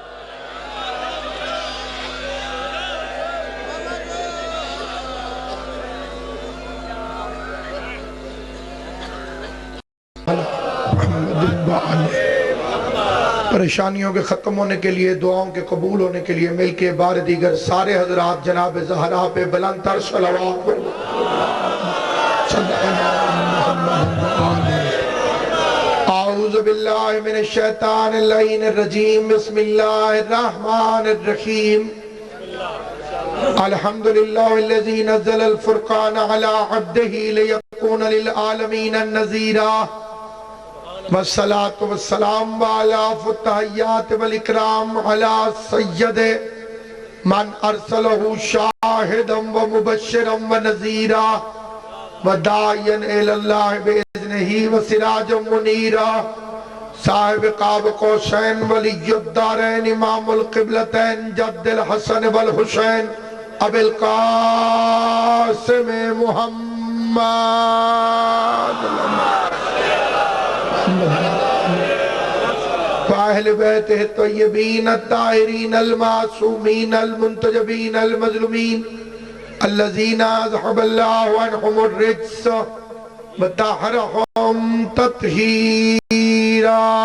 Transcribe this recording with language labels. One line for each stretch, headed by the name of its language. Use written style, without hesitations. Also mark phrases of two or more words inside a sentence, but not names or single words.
Urdu: پریشانیوں کے ختم ہونے کے لیے، دعاؤں کے قبول ہونے کے لیے مل کے بار دیگر سارے حضرات جناب زہرا پہ بلند تر صلوات
Arabic: اعوذ باللہ من الشیطان اللعین الرجیم بسم اللہ الرحمن الرحیم الحمدللہ الذی نزل الفرقان علی عبدہ لیکون للعالمین النذیرہ والصلاة والسلام علی فتحیات والاکرام علی سید من ارسلہ شاہدا و مبشرا و نذیرا وداعیا الاللہ بإذنہ و سراجا منیرا صاحب قاب قوسین ولی الدارین امام القبلتین جد الحسن والحسین ابی القاسم محمد فاہل بیتہ الطیبین الطاہرین المعصومین المنتجبین المظلومین الذین اذحب اللہ عنہم الرجس وطہرہم تطہیرا